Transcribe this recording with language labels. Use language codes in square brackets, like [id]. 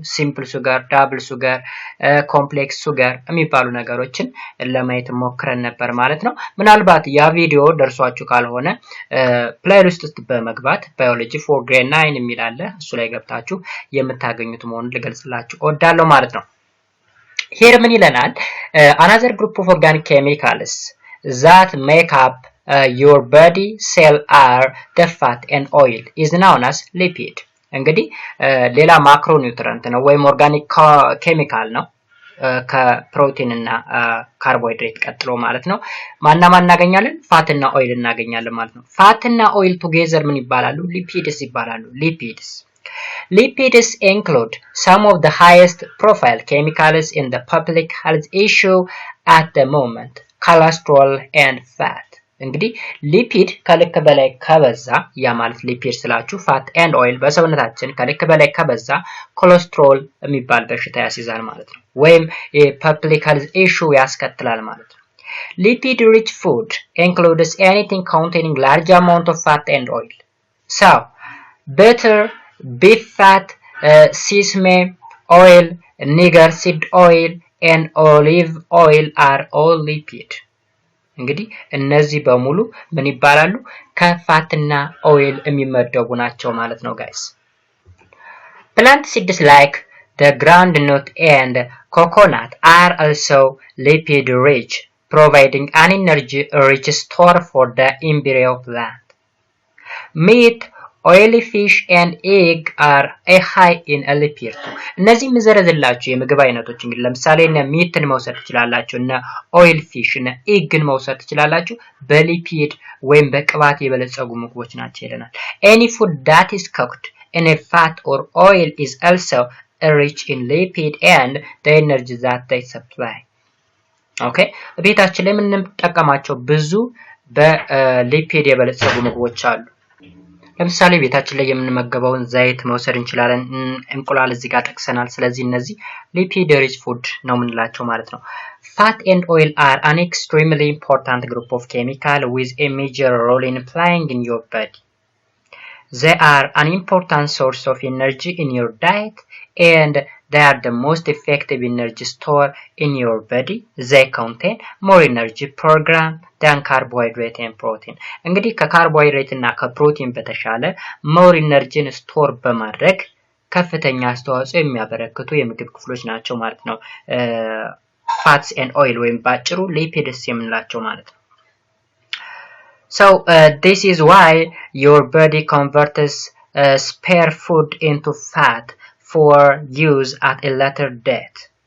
[am] ሲምፕል ሱገር፣ ዳብል ሱገር፣ ኮምፕሌክስ ሱገር የሚባሉ ነገሮችን ለማየት ሞክረን ነበር ማለት ነው። ምናልባት ያ ቪዲዮ ደርሷችሁ ካልሆነ ፕሌይሊስት ውስጥ በመግባት ባዮሎጂ ፎር ግሬድ 9 የሚል አለ። እሱ ላይ ገብታችሁ የምታገኙት መሆኑን ልገልጽላችሁ እወዳለሁ ማለት ነው። Here ምን ይለናል? [en] Another group of organic chemicals that make up your body cell are the fat and oil is known as lipid. [am] እንግዲህ ሌላ ማክሮ ኒውትሪየንት ነው ወይም ኦርጋኒክ ኬሚካል ነው ከፕሮቲን እና ካርቦሃይድሬት ቀጥሎ ማለት ነው። ማን እናገኛለን? ፋት እና ኦይል እናገኛለን ማለት ነው። ፋት እና ኦይል ቱጌዘር ምን ይባላሉ? [en] ሊፒድስ ይባላሉ። Lipids include some of the highest profile chemicals in the public health issue at the moment, cholesterol and fat. [am] እንግዲህ ሊፒድ ከልክ በላይ ከበዛ ያ ማለት ሊፒድ ስላችሁ ፋት ኤንድ ኦይል በሰውነታችን ከልክ በላይ ከበዛ ኮሌስትሮል የሚባል በሽታ ያስይዛል ማለት ነው፣ ወይም የፐብሊክ ሄልዝ ኢሹ ያስከትላል ማለት ነው። Lipid rich food includes anything containing large amount of fat and oil. [en] So, butter, beef fat, sesame oil, nigger seed oil and olive oil are all lipid. እንግዲህ እነዚህ በሙሉ ምን ይባላሉ? ከፋትና ኦይል የሚመደቡ ናቸው ማለት ነው ጋይስ። Plant seeds like the groundnut and coconut are also lipid rich, providing an energy rich store for the embryo plant. Meat, oily fish and egg are a high in lipid. [am] እነዚህ ምዘረዝላችሁ የምግብ አይነቶች እንግዲህ ለምሳሌ እነ ሚትን መውሰድ ትችላላችሁ፣ እነ ኦይል ፊሽ እና ኤግን መውሰድ ትችላላችሁ። በሊፒድ ወይም በቅባት የበለጸጉ ምግቦች ናቸው ይለናል። Any food that is cooked in a fat or oil is also rich in lipid and the energy that they supply. ኦኬ፣ ቤታችን ላይ የምንጠቀማቸው ብዙ በሊፒድ የበለጸጉ ምግቦች አሉ። ለምሳሌ ቤታችን ላይ የምንመገበውን ዘይት መውሰድ እንችላለን። እንቁላል እዚህ ጋር ጠቅሰናል። ስለዚህ እነዚህ ሊፒድ ሪች ፉድ ነው የምንላቸው ማለት ነው። Fat and oil are an extremely important group of chemical with a major role in playing in your body. [en] They are an important source of energy in your diet and they are the most effective energy store in your body. They contain more energy per gram than carbohydrate and protein. [am] እንግዲህ ከካርቦሃይድሬት እና ከፕሮቲን በተሻለ ሞር ኢነርጂን ስቶር በማድረግ ከፍተኛ አስተዋጽኦ የሚያበረክቱ የምግብ ክፍሎች ናቸው ማለት ነው። ፋትስ ኤንድ ኦይል ወይም ባጭሩ ሊፒድስ የምንላቸው ማለት ነው። So this is why your body converts spare food into fat for use at a later date.